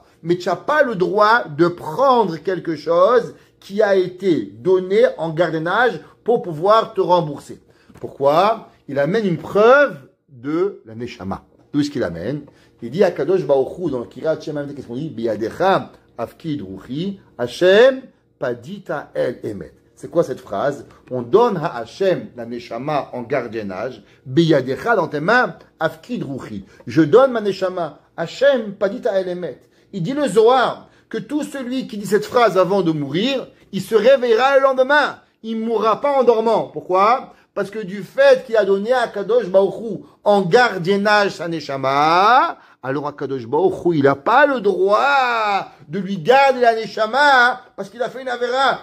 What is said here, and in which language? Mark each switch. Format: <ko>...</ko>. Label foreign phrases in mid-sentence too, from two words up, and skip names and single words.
<fr>Mais tu n'as pas le droit de prendre quelque chose qui a été donné en gardiennage pour pouvoir te rembourser. Pourquoi? Il amène une preuve de la Neshama. D'où est-ce qu'il amène? Il dit à</fr> <he>קדוש ברוך הוא</he> <fr>dans le</fr> <he>קריאת שמע,</he> <fr>qu'est-ce qu'on dit?</fr> <he>בידך אפקיד רוחי השם פדיתה אל אמת.</he> <fr>C'est quoi cette phrase? On donne à Hashem la Neshama en gardiennage. Biyadecha dans tes mains,</fr> <he>אפקיד רוחי.</he> <fr>Je donne ma Neshama.</fr> <he>השם פדיתה אל אמת.</he> <fr>Il dit le Zohar que tout celui qui dit cette phrase avant de mourir, il se réveillera le lendemain. Il ne mourra pas en dormant. Pourquoi? Parce que du fait qu'il a donné à</fr> <he>קדוש ברוך הוא</he> <fr>en gardiennage sa Neshama, alors</fr> <he>הקדוש ברוך הוא,</he> <fr>il n'a pas le droit de lui garder la Neshama parce qu'il a fait une avéra.</fr>